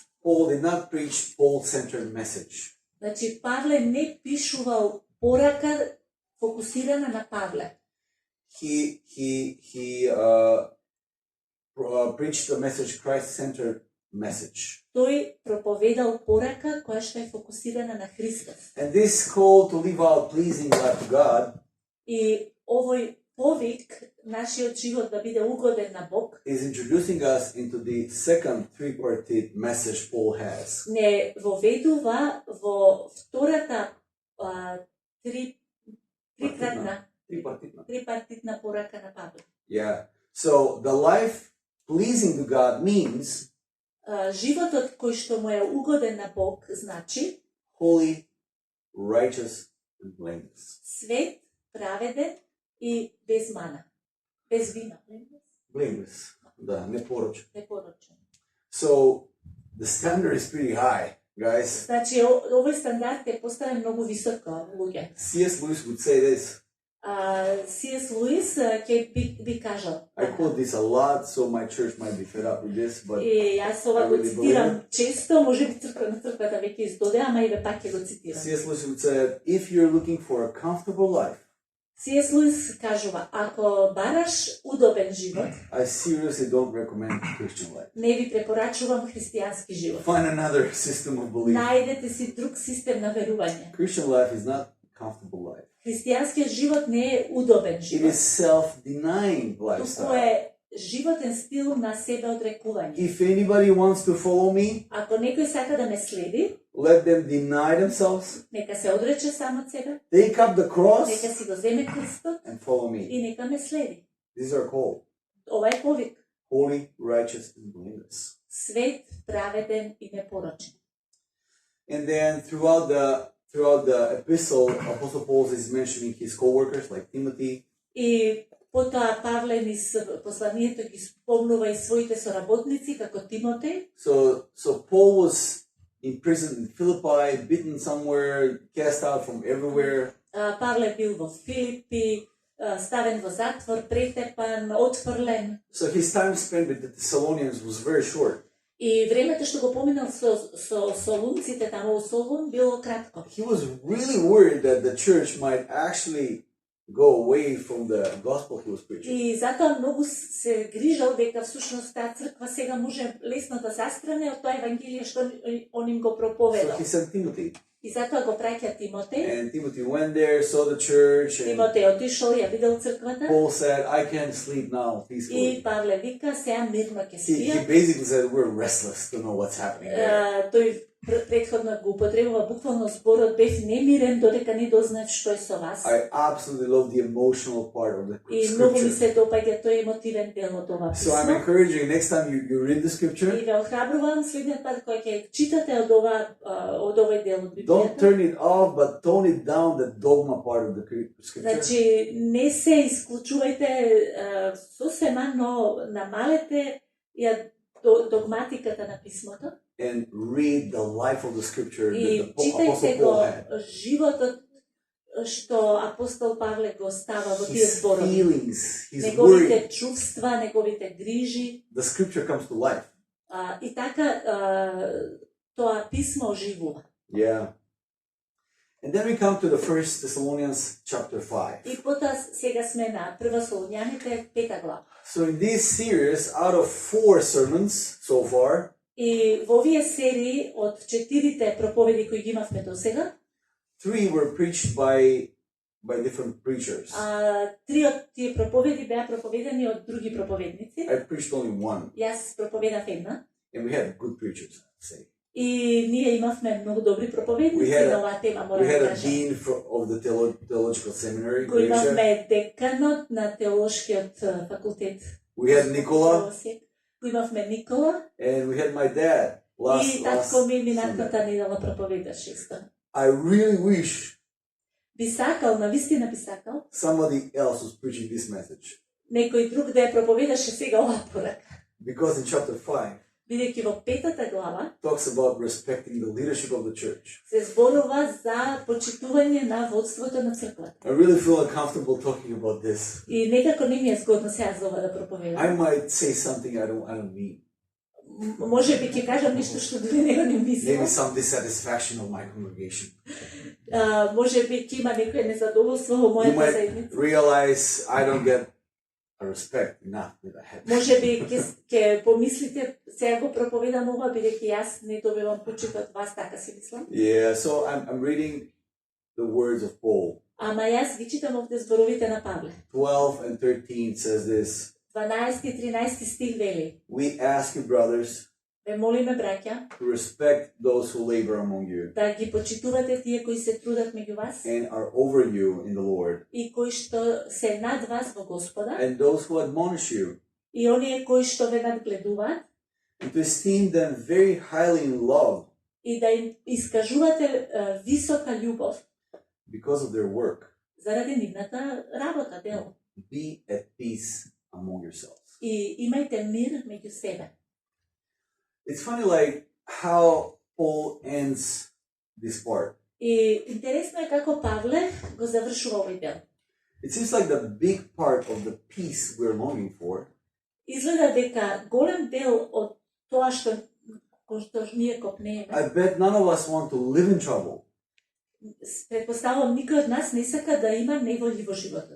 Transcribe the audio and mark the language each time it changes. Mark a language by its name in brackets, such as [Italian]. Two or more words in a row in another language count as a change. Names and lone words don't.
[English] Paul did not preach Paul-centered message. [Macedonian] Значи, Павле не пишувал порака фокусирана на Павле. [English] He preached a message, Christ-centered message. [Macedonian] Тој проповедал порака која што е фокусирана на Христос. [English] And this call to live out pleasing life to God [Macedonian] И овој повик, нашиот живот да биде угоден на Бог, [English] is introducing us into the second three-parted message Paul has. [Macedonian] не воведува во втората трипартитна порака на Павле. [English] Yeah. So the life pleasing to God means [Macedonian] Животот кој што му е угоден на Бог значи [English] holy, righteous, and blameless. [Macedonian] свет, праведен и без мана. Без вина. Blameless. Да, непорочен. Непорочен. [English] So the standard is pretty high, guys. [Macedonian] Значи, овој стандард е поставен многу високо, луѓе. [English] C.S. Lewis would say this. C.S. [Macedonian] Луис ќе би кажал. [English] I quote this a lot, so my church might be fed up with this, but [Macedonian] И јас ова го цитирам често, може би црквата веќе издоде, ама и пак ќе го цитирам. [English] C.S. Lewis would say, if you're looking for a comfortable life, [Macedonian] C.S. Луис кажува, ако бараш удобен живот, [English] I seriously don't recommend Christian life. [Macedonian] не ви препорачувам христијански живот. [English] Find another system of belief. [Macedonian] Најдете си друг систем на верување. [English] Christian life is not a comfortable life. [Macedonian] Христијанскиот живот не е удобен [English] It [Macedonian] живот. [English] is self-denying [Macedonian] Туку [English] lifestyle. [Macedonian] е животен стил на себе одрекување. [English] If anybody wants to follow me, [Macedonian] Ако некој сака да ме следи, [English] let them deny themselves, [Macedonian] нека се одрече сам од себе, [English] take up the cross, [Macedonian] нека си го земе крстот [English] and follow me. [Macedonian] и нека ме следи. [English] These are called [Macedonian] Ова е повик. [English] holy, righteous, and blameless. [Macedonian] Свет, праведен и непорочен. [English] And then throughout the epistle, Apostle Paul is mentioning his co-workers like Timothy. [Macedonian] И потоа Павле низ посланието ги спомнува и своите соработници како Тимотеј. [English] So Paul was imprisoned in Philippi, bitten somewhere, cast out from everywhere. [Macedonian] Павле бил во Филипи, ставен во затвор, претепан, отфрлен. [English] So his time spent with the Thessalonians was very short. [Macedonian] И времето што го поминал со солунците таму во Солун било кратко. [English] He was really worried that the church might actually go away from the gospel he was preaching. [Macedonian] И затоа многу се грижал дека всушност таа црква сега може лесно да застране од тоа евангелие што он им го [English] So [Macedonian] проповедал. [English] he sent Timothy. [Macedonian] И затоа го праќа Тимотеј. [English] And Timothy went there, saw the church, and [Macedonian] Тимотеј отишол, ја видел црквата. [English] Paul said, I can sleep now peacefully. [Macedonian] И Павле вика, сега мирно ќе [English] He [Macedonian] спија. [English] basically said, we're restless to know what's happening there. [Macedonian] Тој претходно го употребува буквално зборот бев немирен додека не дознав што е со вас. [English] I absolutely love the emotional part of the [Macedonian] И многу ми [English] scripture. [Macedonian] се допаѓа тој емотивен дел од ова [English] So I'm [Macedonian] писмо. [English] encouraging you, next time you read the [Macedonian] И [English] scripture, [Macedonian] ве охрабрувам следниот пат кога ќе читате од овој дел од [English] don't [Macedonian] Библијата. [English] turn it off, but tone it down, the dogma part of the scripture. [Macedonian] Значи, не се исклучувајте сосема, но намалете ја догматиката на писмото [English] And read the life of the scripture that [Macedonian] и [English] the Apostle [Macedonian] читајте [English] Paul [Macedonian] го [English] had. [Macedonian] животот што апостол Павле го става во тие [English] His [Macedonian] зборови. [English] feelings, his [Macedonian] Неговите [English] worry. [Macedonian] чувства, неговите грижи. [English] The scripture comes to life. [Macedonian] И така тоа писмо оживува. [English] Yeah. And then we come to the 1 Thessalonians chapter 5. [Macedonian] И потоа сега сме на Прва Солуњаните 5 глава. [English] So in this series, out of 4 sermons so far, [Macedonian] И во овие серии од 4 проповеди кои ги имавме досега, [English] 3 were preached by different preachers. [Macedonian] 3 од тие проповеди беа проповедани од други проповедници. [English] I preached only one, [Macedonian] Јас проповедав една. [English] and we had good preachers, I would say. [Macedonian] И ние имавме многу добри проповедници [English] We had a- [Macedonian] на оваа тема, [English] We [Macedonian] морам [English] had [Macedonian] да [English] a [Macedonian] кажам. [English] dean of the theological seminary, [Macedonian] Го [English] Grisha. [Macedonian] имавме деканот на теолошкиот факултет. [English] We had Nicola, [Macedonian] Го имавме Никола [English] and we had my dad [Macedonian] и татко ми [English] Sunday. [Macedonian] минатата недела проповедаше исто. [English] I really wish [Macedonian] Би сакал, навистина би сакал, [English] somebody else was preaching this message. [Macedonian] некој друг да ја проповедаше сега оваа порака. [English] Because in chapter 5, [Macedonian] Бидејќи во 5 глава [English] talks about respecting the leadership of the church. [Macedonian] се зборува за почитување на водството на црквата. [English] I really feel uncomfortable talking about this. [Macedonian] И некако не ми е згодно сега за ова да проповедам. [English] I might say something I don't mean. [Macedonian] Може би ќе кажам нешто што дури него не [English] Maybe [Macedonian] мислам. [English] some dissatisfaction of my congregation. [Macedonian] Може би ќе има некој незадоволство во [English] You [Macedonian] мојата [English] might [Macedonian] заедница. [English] realize I don't get a respect enough that I have. [Macedonian] Може би ќе помислите сега го проповедам ова бидејќи јас не добивам почит од вас, така си мислам. [English] Yeah, so I'm reading the words of Paul. [Macedonian] Ама јас ги читам овде зборовите на Павле. [English] 12 and 13 says this. [Macedonian] 12 и 13 стих вели: [English] We ask you, brothers, [Macedonian] Ве молиме, браќа, [English] to respect those who labor among you [Macedonian] да ги почитувате тие кои се трудат меѓу вас [English] and are over you in the Lord, [Macedonian] и кои што се над вас во Господа [English] and those who admonish you, [Macedonian] и оние кои што ве надгледуваат [English] and to esteem them very highly in love [Macedonian] и да им искажувате висока љубов [English] because of their work. [Macedonian] заради нивната работа, дело. [English] Be at peace among yourselves. [Macedonian] И имајте мир меѓу себе. [English] It's funny, like how Paul ends this part. [Macedonian] И интересно е како Павле го завршува овој дел. [English] It seems like the big part of the peace we're longing for [Macedonian] Изгледа дека голем дел од тоа што ние копнееме, [English] I bet none of us want to live in trouble. [Macedonian] предпоставувам никој од нас не сака да има неволји во животот.